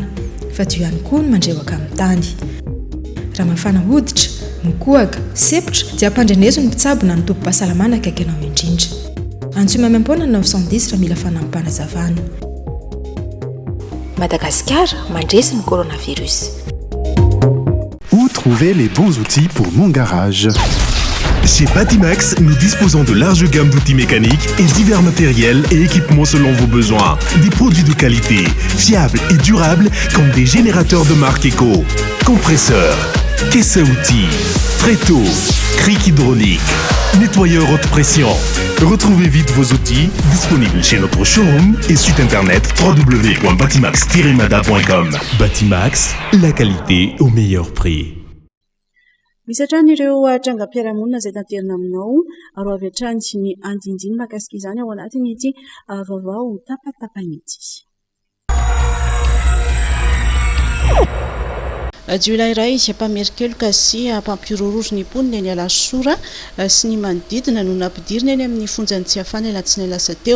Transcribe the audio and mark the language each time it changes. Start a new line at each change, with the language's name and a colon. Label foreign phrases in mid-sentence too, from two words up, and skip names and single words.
Malagasy: Fa teo ihany koa ny mandrewaka amin'ny tany. Raha mafana hoditra, mikohaka, sepotra dia ampandrenezo ny mpitsabo na ny tompom-pahasalamana akaiky anao indrindra. Antsoy mamempona 910 raha mila fanampanazavana. Madagascar, mandresy ny coronavirus.
French: Où trouver les bons outils pour mon garage? Chez Batimax, nous disposons de larges gammes d'outils mécaniques et divers matériels et équipements selon vos besoins. Des produits de qualité, fiables et durables comme des générateurs de marque Eco, compresseurs, caisses à outils, tréteaux, cric hydraulique, nettoyeur haute pression. Retrouvez vite vos outils disponibles chez notre showroom et site internet www.batimax-mada.com. Batimax, la qualité au meilleur prix.
Malagasy: Misy hatrany ireo trangam-piarahamonina izay tanterina aminao ary avy hatrany sy ny andinindiny mahakasika izany ao anatiny ity vaovao tapatapanyitsy. Jiolahy iray mpamerikeloka sy mpampirorory ny mponina eny Alasora sy ny manodidina no nampidirina eny amin'ny fonjany tsy afana latsinainy lasa teo.